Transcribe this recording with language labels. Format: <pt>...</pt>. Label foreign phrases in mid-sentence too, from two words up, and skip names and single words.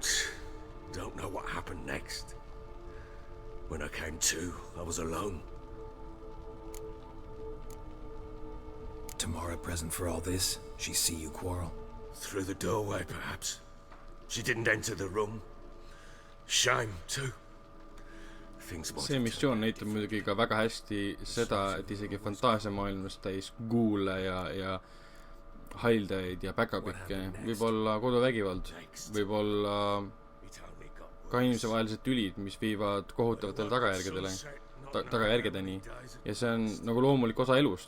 <en>Don't know what happened next. When I came to, I was alone. Tomorrow present for all this? She see you quarrel? Through the doorway, perhaps. She didn't enter the room. Shame, too.</en> <et>See missioon näitab muidugi ka väga hästi seda, et isegi fantaasiamaailmas täis kuule ja haildajaid ja päkapikke võib olla koduvägivald, võib olla ka inimesevahelised tülid, mis viivad kohutavatele tagajärgedeni ja see on nagu loomulik osa elust.</et>